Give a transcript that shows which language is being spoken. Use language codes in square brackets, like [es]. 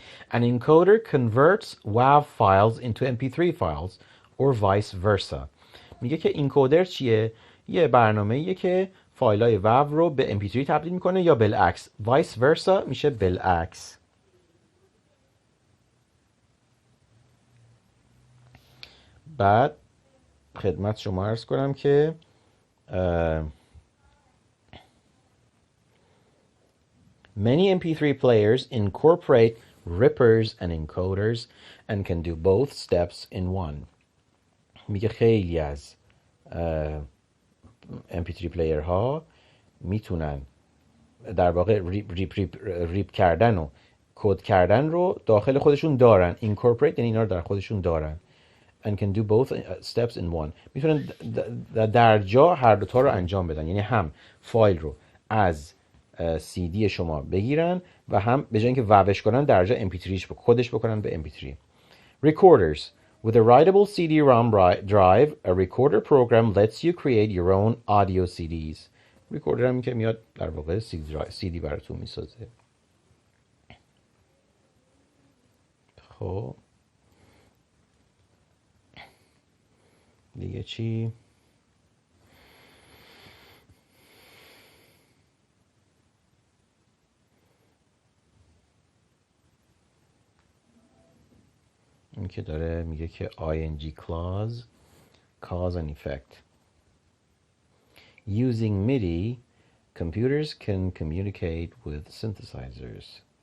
[en] An encoder converts WAV files into MP3 files or vice versa. [fa] میگه که انکودر چیه؟ یه برنامه‌ایه که فایل‌های WAV رو به MP3 تبدیل میکنه یا بالعکس. [en] vice versa [fa] میشه بالعکس. بعد خدمت شما عرض کنم که [en] many MP3 players incorporate rippers and encoders and can do both steps in one. [fa] میگه خیلی از MP3 پلیر ها میتونن در واقع ریپ کردن و کد کردن رو داخل خودشون دارن. incorporate یعنی اینا رو در خودشون دارن. [en] and can do both steps in one. [fa] میتونن در جا هر دوتا رو انجام بدن، یعنی هم فایل رو از CD شما بگیرن و هم به جای اینکه ووش کنن در جا MP3 کدش بکنن به MP3. [en] Recorders. With a writable CD-ROM drive, a recorder program lets you create your own audio CDs. [fa] ریکوردر هم که میاد در واقع CD براتون میسازه. خب دیگه چی؟ این که داره میگه که [en] ing clause cause and effect. Using MIDI, computers can communicate with synthesizers.